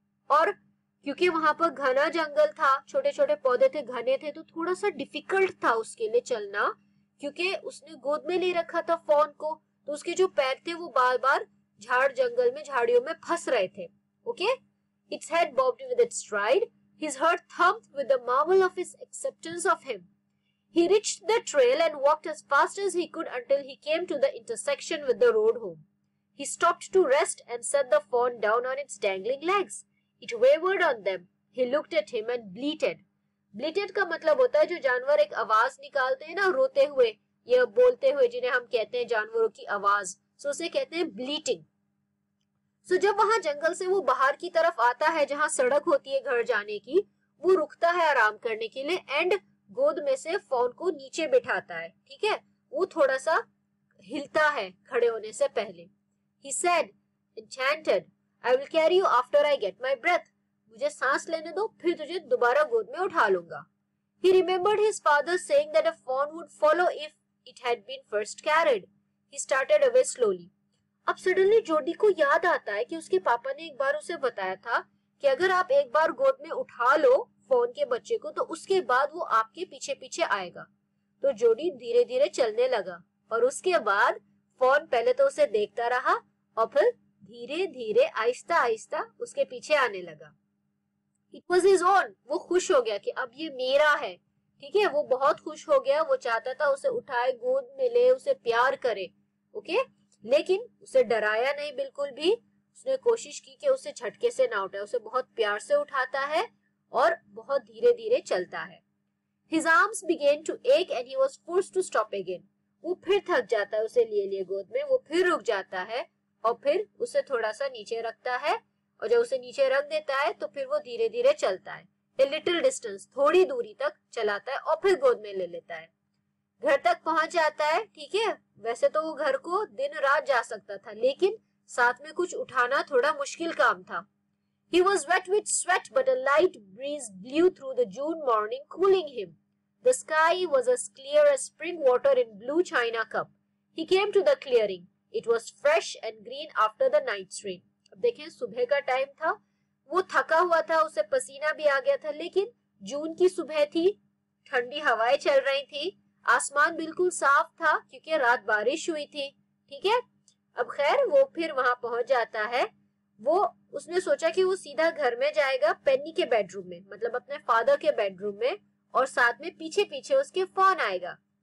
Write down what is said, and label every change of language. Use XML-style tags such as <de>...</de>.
<hi>और क्योंकि वहां पर घना जंगल था, छोटे छोटे पौधे थे, घने थे, तो थोड़ा सा डिफिकल्ट था उसके लिए चलना, क्योंकि उसने गोद में ले रखा था फॉन को, तो उसके जो पैर थे वो बार बार जंगल में झाड़ियों में फंस रहे थे.</hi> <en>Okay, its head bobbed with its stride. His heart thumped with the marvel of his acceptance of him. He reached the trail and walked as fast as he could until he came to the intersection with the road home. He stopped to rest and set the fawn down on its dangling legs. It wavered on them. He looked at him and bleated.</en> <hi>Bleated का मतलब होता है जो जानवर एक आवाज निकालते हैं ना रोते हुए या बोलते हुए, जिन्हें हम कहते हैं जानवरों की आवाज, सो उसे कहते हैं ब्लीटिंग. सो जब वहां जंगल से वो बाहर की तरफ आता है जहां सड़क होती है घर जाने की, वो रुकता है आराम करने के लिए एंड गोद में से फॉन को नीचे बिठाता है. ठीक है, वो थोड़ा सा हिलता है खड़े होने से पहले.</hi> <en>He said, "Enchanted, I will carry you after I get my breath."</en> <hi>मुझे सांस लेने दो, फिर तुझे दोबारा गोद में उठा लूंगा.</hi> <en>He remembered his father saying that a fawn would follow if it had been first carried. He started away slowly.</en> <hi>अब सडनली जोडी को याद आता है कि उसके पापा ने एक बार उसे बताया था कि अगर आप एक बार गोद में उठा लो फोन के बच्चे को तो उसके बाद वो आपके पीछे पीछे आएगा। तो जोडी धीरे धीरे चलने लगा और उसके बाद फोन पहले तो उसे देखता रहा और फिर धीरे धीरे आहिस्ता आहिस्ता उसके पीछे आने लगा।</hi> <en>it was his own,</en> <hi>वो खुश हो गया कि अब ये मेरा है, ठीक है। वो बहुत खुश हो गया, वो चाहता था उसे उठाए, गोद में ले, उसे प्यार करे, ओके। लेकिन उसे डराया नहीं बिल्कुल भी। उसने कोशिश की कि उसे झटके से ना उठाए, उसे बहुत प्यार से उठाता है और बहुत धीरे धीरे चलता है।</hi> <en>His arms began to ache and he was forced to stop again.</en> <hi>वो फिर थक जाता है उसे लिए लिए गोद में, वो फिर रुक जाता है और फिर उसे थोड़ा सा नीचे रखता है और जब उसे नीचे रख देता है तो फिर वो धीरे धीरे चलता है।</hi> <en>A little distance,</en> <hi>थोड़ी दूरी तक चलाता है और फिर गोद में ले लेता है। घर तक पहुंच जाता है, ठीक है। वैसे तो वो घर को दिन रात जा सकता था लेकिन साथ में कुछ उठाना थोड़ा मुश्किल काम था।</hi> <en>He was wet with sweat, but a light breeze blew through the June morning, cooling him. The sky was as clear as spring water in blue china cup. He came to the clearing. It was fresh and green after the night's rain.</en> <hi>अब देखें, सुबह का time था, वो थका हुआ था, उसे पसीना भी आ गया था, लेकिन जून की सुबह थी, ठंडी हवाएं चल रही थी, आसमान बिल्कुल साफ था क्योंकि रात बारिश हुई थी, ठीक है। अब खैर वो फिर वहां पहुंच जाता है। उसने सोचा कि वो सीधा घर में जाएगा, पेनी के बेडरूम में, मतलब अपने फादर के बेडरूम में, और साथ में पीछे पीछे उसके फॉन आएगा।</hi>